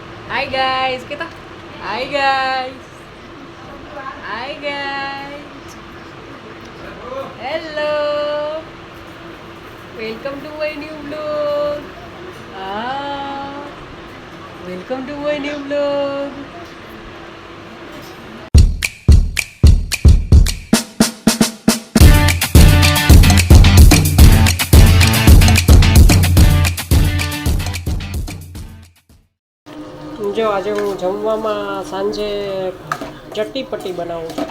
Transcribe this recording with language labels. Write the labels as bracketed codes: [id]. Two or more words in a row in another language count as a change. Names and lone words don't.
[en] Hi guys, kita. Hi guys. Hi guys. Hello. Welcome to my new vlog. Welcome to my new vlog. [gu] જો આજે હું જમવામાં સાંજે ચટ્ટીપટ્ટી બનાવું છું.